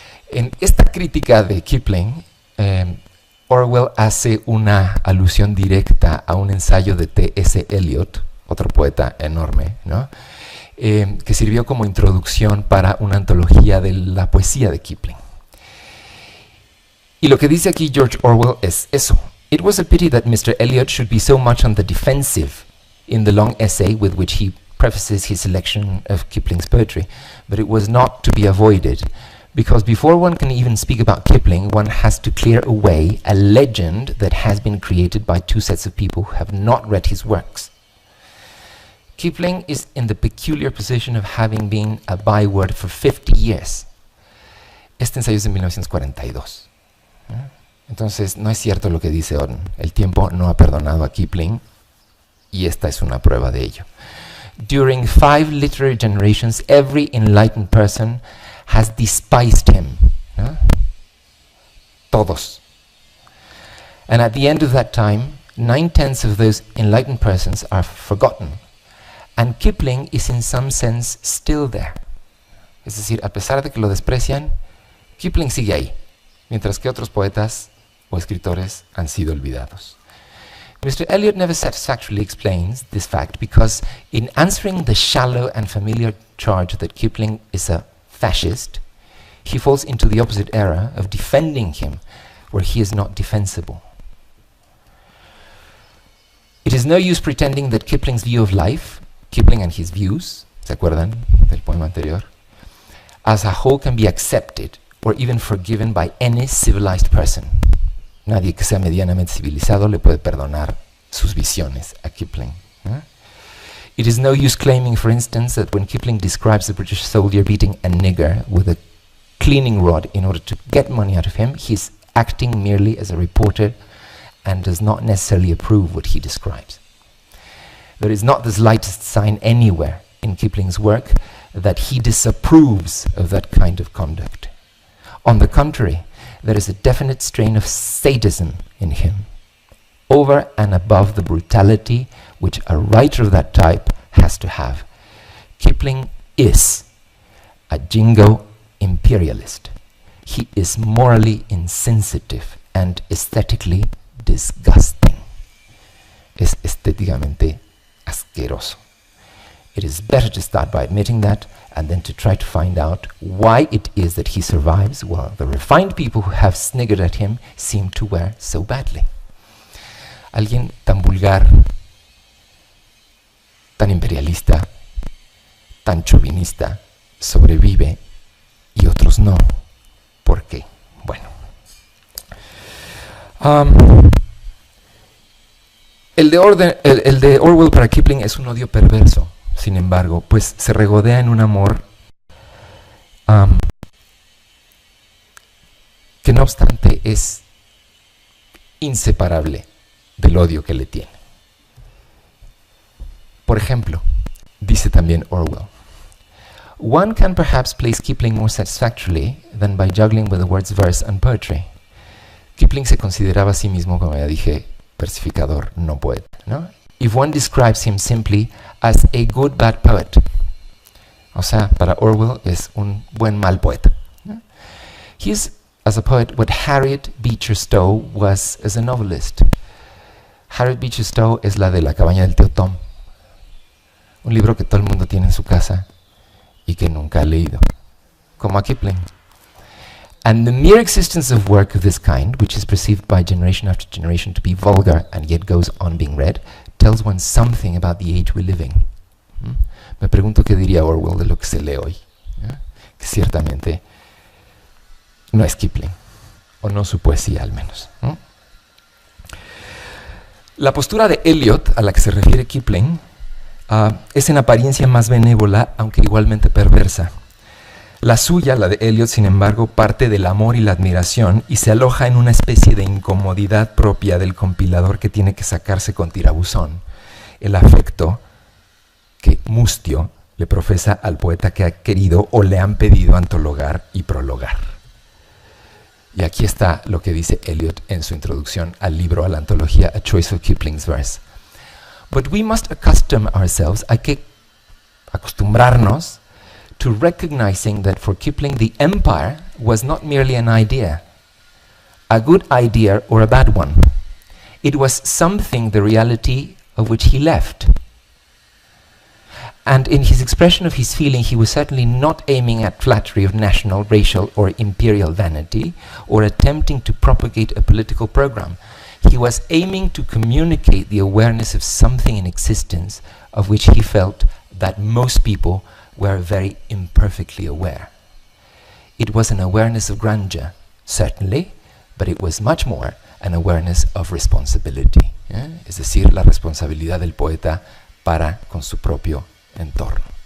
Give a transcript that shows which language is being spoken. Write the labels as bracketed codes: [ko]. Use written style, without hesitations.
[es] En esta crítica de Kipling, Orwell hace una alusión directa a un ensayo de T.S. Eliot, otro poeta enorme, ¿no? Que sirvió como introducción para una antología de la poesía de Kipling. Y lo que dice aquí George Orwell es eso. [en] It was a pity that Mr. Eliot should be so much on the defensive in the long essay with which he prefaces his selection of Kipling's poetry, but it was not to be avoided, because before one can even speak about Kipling, one has to clear away a legend that has been created by two sets of people who have not read his works. Kipling is in the peculiar position of having been a byword for 50 years. [es] Este ensayo es de 1942. Entonces, no es cierto lo que dice Orwell. El tiempo no ha perdonado a Kipling, y esta es una prueba de ello. [en] During 5 literary generations, every enlightened person has despised him. [es] ¿No? Todos. [en] And at the end of that time, 9/10 of those enlightened persons are forgotten. And Kipling is in some sense still there. [es] Es decir, a pesar de que lo desprecian, Kipling sigue ahí, mientras que otros poetas o escritores han sido olvidados. [en] Mr. Eliot never satisfactorily explains this fact because in answering the shallow and familiar charge that Kipling is a fascist, he falls into the opposite error of defending him where he is not defensible. It is no use pretending that Kipling's view of life, Kipling and his views, [es] ¿se acuerdan del poema anterior? [en] As a whole can be accepted or even forgiven by any civilized person. [es] Nadie que sea medianamente civilizado le puede perdonar sus visiones a Kipling. [en] It is no use claiming, for instance, that when Kipling describes a British soldier beating a nigger with a cleaning rod in order to get money out of him, he's acting merely as a reporter and does not necessarily approve what he describes. There is not the slightest sign anywhere in Kipling's work that he disapproves of that kind of conduct. On the contrary, there is a definite strain of sadism in him, over and above the brutality which a writer of that type has to have. Kipling is a jingo imperialist. He is morally insensitive and aesthetically disgusting. [es] Es estéticamente asqueroso. [en] It is better to start by admitting that and then to try to find out why it is that he survives while the refined people who have sniggered at him seem to wear so badly. [es] Alguien tan vulgar, tan imperialista, tan chauvinista sobrevive y otros no. ¿Por qué? Bueno. El de Orwell para Kipling es un odio perverso. Sin embargo, pues se regodea en un amor que no obstante es inseparable del odio que le tiene. Por ejemplo, dice también Orwell, [en] one can perhaps place Kipling more satisfactorily than by juggling with the words verse and poetry. [es] Kipling se consideraba a sí mismo, como ya dije, versificador, no poeta, ¿no? [en] If one describes him simply as a good bad poet. [es] O sea, para Orwell es un buen mal poeta. He is, as a poet, what Harriet Beecher Stowe was as a novelist. Harriet Beecher Stowe es la de La cabaña del tío Tom. Un libro que todo el mundo tiene en su casa y que nunca ha leído. Como a Kipling. [en] And the mere existence of work of this kind, which is perceived by generation after generation to be vulgar and yet goes on being read, tells one something about the age we're living. [es] Me pregunto qué diría Orwell de lo que se lee hoy. Que ciertamente no es Kipling, o no su poesía al menos. La postura de Eliot, a la que se refiere Kipling, es en apariencia más benévola, aunque igualmente perversa. La suya, la de Eliot, sin embargo, parte del amor y la admiración y se aloja en una especie de incomodidad propia del compilador que tiene que sacarse con tirabuzón, el afecto que Mustio le profesa al poeta que ha querido o le han pedido antologar y prologar. Y aquí está lo que dice Eliot en su introducción al libro, a la antología A Choice of Kipling's Verse. [en] But we must accustom ourselves, [es] hay que acostumbrarnos [en] to recognizing that for Kipling the empire was not merely an idea, a good idea or a bad one. It was something, the reality of which he left. And in his expression of his feeling, he was certainly not aiming at flattery of national, racial, or imperial vanity, or attempting to propagate a political program. He was aiming to communicate the awareness of something in existence of which he felt that most people were very imperfectly aware. It was an awareness of grandeur, certainly, but it was much more an awareness of responsibility. [es] Es decir, la responsabilidad del poeta para con su propio entorno.